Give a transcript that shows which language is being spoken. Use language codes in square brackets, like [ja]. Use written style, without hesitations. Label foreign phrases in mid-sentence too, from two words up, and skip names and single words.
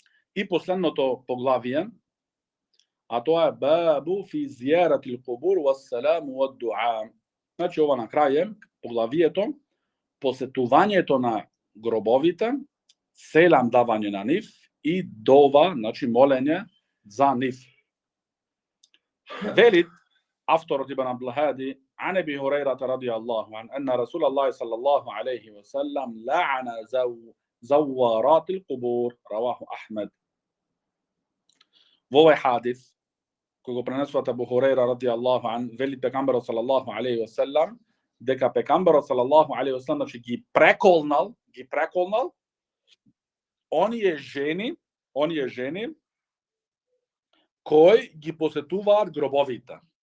[mk] И последното поглавие, а тоа е [ar] باب في زيارة القبور والسلام والدعاء. [mk] Значи ова на крај е поглавието посетувањето на гробовите, селам давање на нив и дова, значи молење за нив. Велит авторот Ибн Абдул-Хади [ar] عن أبي هريرة رضي الله عنه أن رسول الله صلى الله عليه وسلم لعن زوارات القبور رواه أحمد. [mk] Во овој хадис кој го пренесува Абу Хурейра [ar] رضي الله عنه, [mk] вели пегамберот [ar] صلى الله عليه وسلم [mk] дека пегамберот [ar] صلى الله عليه وسلم [mk] значи ги преколнал оние жени кои ги посетуваат гробовите.